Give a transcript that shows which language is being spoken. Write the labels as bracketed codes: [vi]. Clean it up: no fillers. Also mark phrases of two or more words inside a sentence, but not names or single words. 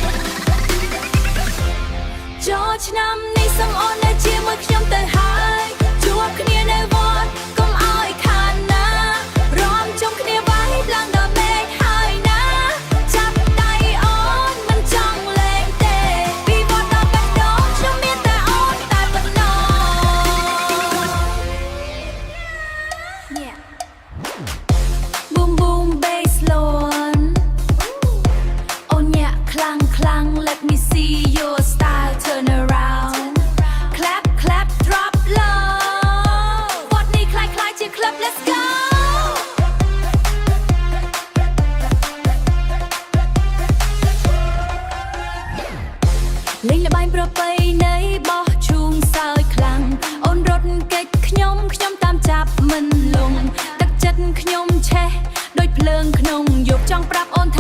[km] ចូលឆ្នាំនេះសុំអូននៅជាមួយខ្ញុំទៅហើយជួបគ្នានៅវត្តកុំឲ្យខានណារំជុំគ្នាវាយឡើងដល់មេឃហើយណាចាប់ដៃអូនមិនចង់លេងទេពីវត្តដល់បេះដូងខ្ញុំមានតែអូនតែប៉ុណ្ណោះ [en] Boom boom bass line [km] អូនញាក់ខ្លាំងខ្លាំង [en] Let me see your style turn around clap clap drop low [km] វត្តនេះคล้ายៗជា [en] club let's go [km] លេងល្បែងប្រពៃណីបោះឈូងសើចខ្លាំងអូនរត់គេចខ្ញុំតាមចាប់មិនលងទឹកចិត្តខ្ញុំឆេះដូចភ្លើងក្នុងយប់ចង់ប្រាប់អូន